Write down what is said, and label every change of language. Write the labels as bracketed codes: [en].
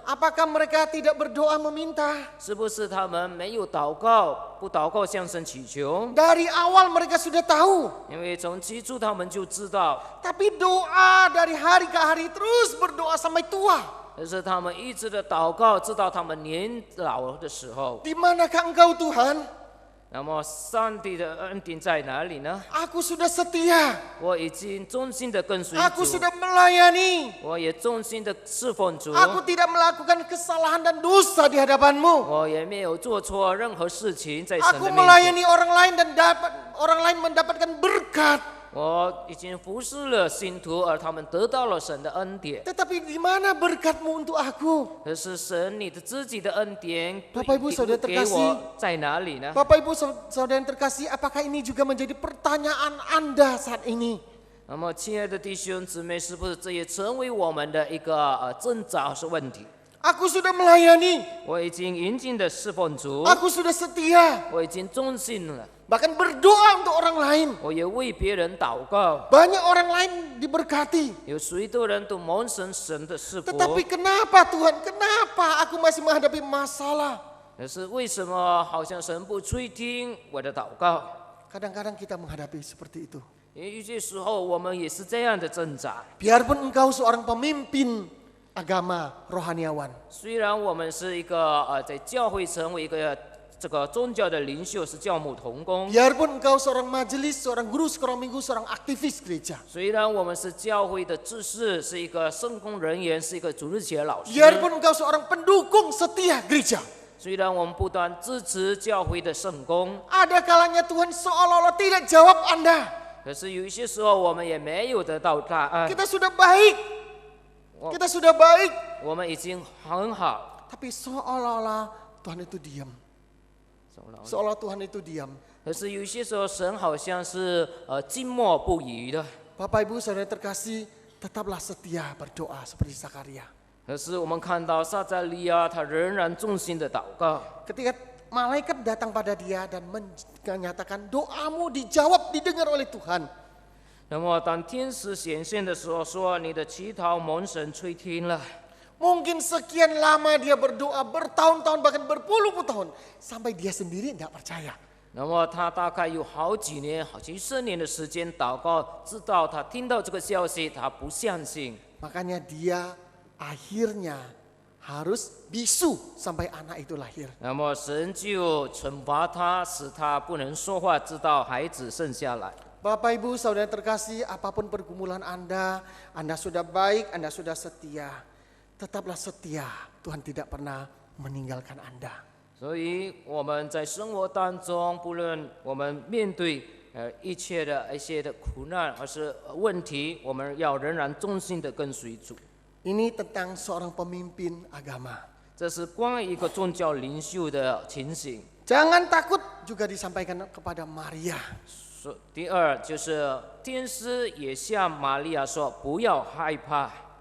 [id] Apakah mereka tidak berdoa meminta? [zh] 是不是他们没有祷告，不祷告向神祈求？ [id] Dari awal mereka sudah tahu. [zh] 因为从起初他们就知道， [id] Tapi doa dari hari ke hari terus berdoa sampai tua. [zh] 但是他们一直的祷告，直到他们年老的时候。 [id] Di manakah engkau Tuhan? [zh] 那么上帝的恩典在哪里呢？ [id] Aku sudah setia. [zh] 我已经忠心的跟随 [id] Aku [zh] 主， [id] sudah melayani. [zh] 我也忠心的侍奉主， [id] Aku tidak melakukan kesalahan dan dosa di hadapanmu. [zh] 我也没有做错任何事情在神 [id] Aku [zh] 的面前。 [id] melayani orang lain dan orang lain mendapatkan berkat. [zh] 我已经服侍了信徒，而他们得到了神的恩典。 [id] Tetapi di mana berkatmu untuk aku? [zh] 可是神，你的自己的恩典 [id] Bapak Ibu Saudara [zh] 给 [id] terkasih [zh] 我在哪里呢？ [id] Bapak Ibu Saudara yang terkasih, apakah ini juga menjadi pertanyaan Anda saat ini? [zh] 那么，亲爱的弟兄姊妹，是不是这也成为我们的一个挣扎是问题？ [id] Aku sudah melayani. [zh] 我已经殷勤的侍奉主， [id] Aku sudah setia. [zh] 我已经忠心了， [id] Bahkan berdoa untuk orang lain. [zh] 我也为别人祷告。 [id] Banyak orang lain diberkati. [zh] 有许多人都蒙神的赐福， [id] Tetapi kenapa Tuhan? Kenapa aku masih menghadapi masalah? [zh] 可是为什么好像神不垂听我的祷告？ [id] Kadang-kadang kita menghadapi seperti itu. [zh] 因为有些时候我们也是这样的挣扎。 [id] Biarpun engkau seorang pemimpin agama rohaniawan. [zh] 虽然我们是一个在教会成为一个这个宗教的领袖，是教牧同工。 [id] Biarpun engkau seorang majelis, seorang guru sekolah minggu, seorang aktivis gereja. [zh] 虽然我们是教会的执事，是一个圣工人员，是一个主日学老师。 [id] Biarpun engkau seorang pendukung setia gereja. [zh] 虽然我们不断支持教会的圣工， [id] Ada kalanya Tuhan seolah-olah tidak jawab Anda. [zh] 可是有一些时候我们也没有得到答案。 [id] Kita sudah baik. Kita sudah baik. [zh] 我们已经很好， [id] Tapi seolah-olah Tuhan itu diam. Seolah Tuhan itu diam. [zh] 可是有一些时候神好像是静默不语的。 [id] Bapak Ibu Saudara terkasih, tetaplah setia berdoa seperti Zakaria. [zh] 可是我们看到撒迦利亚他仍然忠心的祷告。 [id] Ketika malaikat datang pada dia dan menyatakan doamu dijawab, didengar oleh Tuhan. [zh] 那么当天使显现的时候说：“你的祈祷蒙神垂听了。” [id] Mungkin sekian lama dia berdoa, bertahun-tahun bahkan berpuluh-puluh tahun. Sampai dia sendiri tidak percaya. [zh] 那么他大概有好几年、好几十年的时间祷告，直到他听到这个消息，他不相信。 [id] Makanya dia akhirnya harus bisu sampai anak itu lahir. [zh] 那么神就惩罚他，使他不能说话，直到孩子生下来。 [id] Bapak Ibu Saudara terkasih, apapun pergumulan Anda sudah baik, Anda sudah setia. Tetaplah setia, Tuhan tidak pernah meninggalkan Anda. [zh] 所以我们在生活当中，不论我们面对一切的一些的苦难或是问题，我们要仍然忠心的跟随主。 [id] Ini tentang seorang pemimpin agama. [zh] 这是关于一个宗教领袖的情形。 [id] Jangan takut juga disampaikan kepada Maria. [zh] 第二就是天使也向玛利亚说，不要害怕。